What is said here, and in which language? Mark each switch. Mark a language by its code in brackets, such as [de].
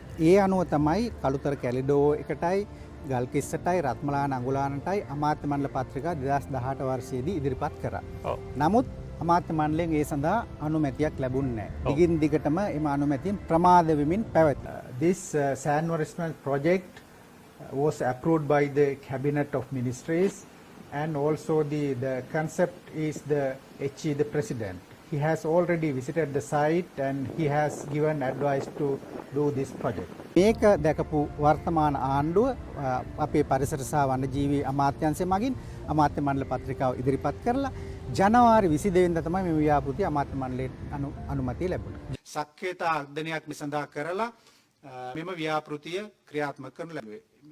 [si] ඒ අනුව තමයි කළුතර කැලිඩෝ එකටයි ගල්කිස්සටයි රත්මලාන අඟුලානටයි අමාත්‍ය මණ්ඩල පත්‍රිකා 2018 වර්ෂයේදී ඉදිරිපත් කරා. නමුත් අමාත්‍ය මණ්ඩලයෙන් ඒ සඳහා අනුමැතියක් ලැබුණේ නැහැ. දිගින් දිගටම එම අනුමැතියෙන් ප්‍රමාද වෙමින් පැවතුණා. [en] This sand nourishment project was approved by the Cabinet of Ministries, and also the concept is the HE, the President. He has already visited the site and he has given advice to do this project. [si] මේක දැකපු වර්තමාන ආණ්ඩුව අපේ පරිසර සහ වනජීවී අමාත්‍යාංශය මගින් අමාත්‍ය මණ්ඩල පත්‍රිකාව ඉදිරිපත් කරලා ජනවාරි 22 වෙනිදා තමයි මේ ව්‍යාපෘතිය අමාත්‍ය මණ්ඩලයට අනුමැතිය ලැබුණේ. සක්‍රියතා අර්ධනයක් මේ සඳහා කරලා මෙම ව්‍යාපෘතිය ක්‍රියාත්මක කරනු ලැබුවේ.